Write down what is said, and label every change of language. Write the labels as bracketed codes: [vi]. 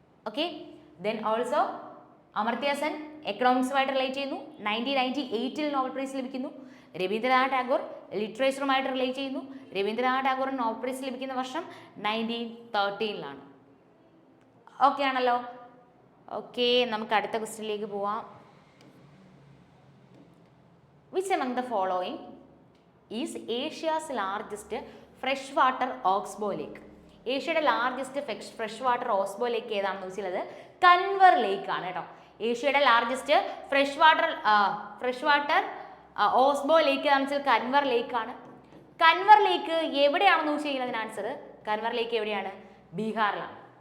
[ml] Okay, then also അമർത്യ Sen എക്കണോമിക്സുമായിട്ട് relate ചെയ്യുന്നു, 1998-ൽ Nobel prize ലഭിക്കുന്നു. Ravindranath Tagore ലിറ്ററേച്ചറുമായിട്ട് relate ചെയ്യുന്നു. രവീന്ദ്രനാഥ് ടാഗോറിന് നോബൽ പ്രൈസ് ലഭിക്കുന്ന വർഷം 1913-ലാണ്. ഓക്കെ ആണല്ലോ. ഓക്കെ, നമുക്ക് അടുത്ത ക്വസ്റ്റ്യനിലേക്ക് പോവാം. [en] Which among the following is Asia's largest fresh water oxbow lake? [ml] ഏഷ്യയുടെ largest fresh water oxbow ലേക്ക് ഏതാണെന്ന് വെച്ചാൽ അത് കൻവർ ലേക്ക് ആണ് കേട്ടോ. ഏഷ്യയുടെ ലാർജസ്റ്റ് ഫ്രഷ് വാട്ടർ ഓക്സ്ബോ ലേക്ക് ഏതാണെന്ന് വെച്ചാൽ കൻവർ ലേക്ക് ആണ്. കൻവർ ലേക്ക് എവിടെയാണെന്ന് ചോദിച്ചാൽ അതിന് ആൻസർ കൻവർ ലേക്ക് എവിടെയാണ്? ബീഹാറിലാണ്.